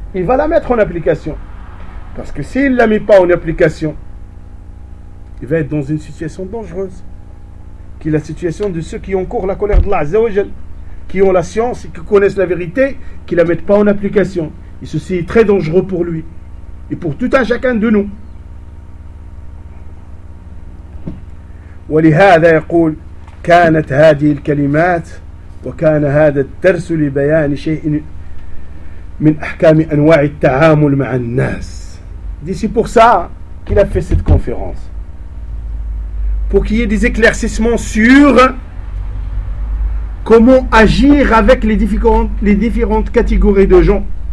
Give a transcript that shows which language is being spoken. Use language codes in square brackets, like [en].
[fr] Il va la mettre en application. Parce que s'il ne la met pas en application, il va être dans une situation dangereuse. Qui est la situation de ceux qui ont encore la colère d'Allah Azza wa Jal, qui ont la science et qui connaissent la vérité, qui ne la mettent pas en application. Et ceci est très dangereux pour lui et pour tout un chacun de nous. [ar] ولهذا يقول كانت هذه الكلمات وكان هذا الدرس لبيان شيء من احكام انواع التعامل مع الناس. [fr] C'est pour ça qu'il a fait cette conférence. Pour qu'il y ait des éclaircissements sur comment agir avec les différentes catégories de gens.